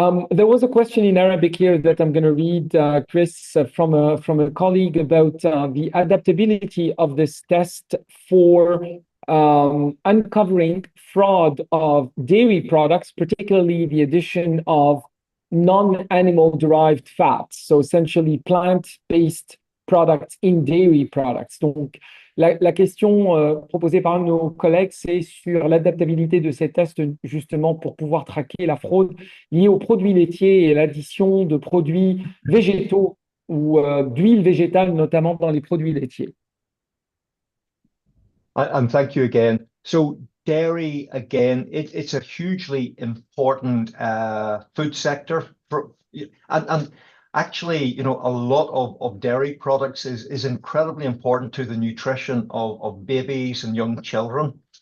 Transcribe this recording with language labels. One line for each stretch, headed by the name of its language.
English: There was a question in Arabic here that I'm going to read, Chris, from a colleague about the adaptability of this test for uncovering fraud of dairy products, particularly the addition of non-animal derived fats, so essentially plant-based products in dairy products.
French: Donc, la question proposée par un de nos collègues, c'est sur l'adaptabilité de ces tests justement pour pouvoir traquer la fraude liée aux produits laitiers et l'addition de produits végétaux ou d'huile végétale, notamment dans les produits laitiers.
English: And thank you again. So dairy, again, it's a hugely important food sector. And actually, you know, a lot of dairy products is incredibly important to the nutrition of babies and young children.